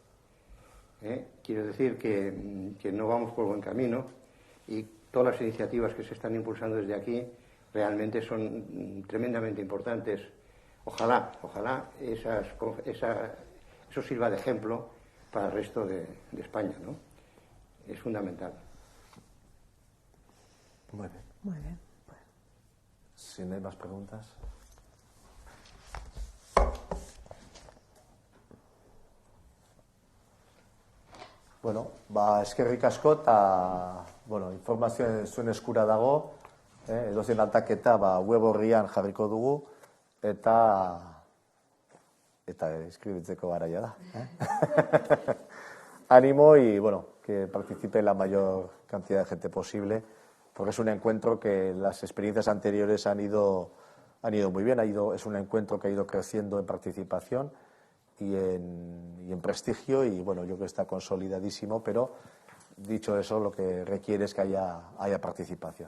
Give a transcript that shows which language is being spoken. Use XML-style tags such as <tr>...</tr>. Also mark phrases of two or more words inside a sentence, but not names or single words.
<es>Quiero decir que no vamos por buen camino, y todas las iniciativas que se están impulsando desde aquí realmente son tremendamente importantes. Ojalá eso sirva de ejemplo para el resto de España, ¿no? Es fundamental. Muy bien. Muy bien. Si no hay más preguntas.</es> <eu>Bueno, eskerrik asko, eta informazioa zuen eskura dago, edozein aldaketa web orrian jarriko dugu, eta eskribitzeko garaia da.</eu> <es>Ánimo y que participe la mayor cantidad de gente posible, porque es un encuentro que las experiencias anteriores han ido muy bien, es un encuentro que ha ido creciendo en participación y en prestigio, y yo creo que está consolidadísimo, pero dicho eso, lo que requiere es que haya participación.</es>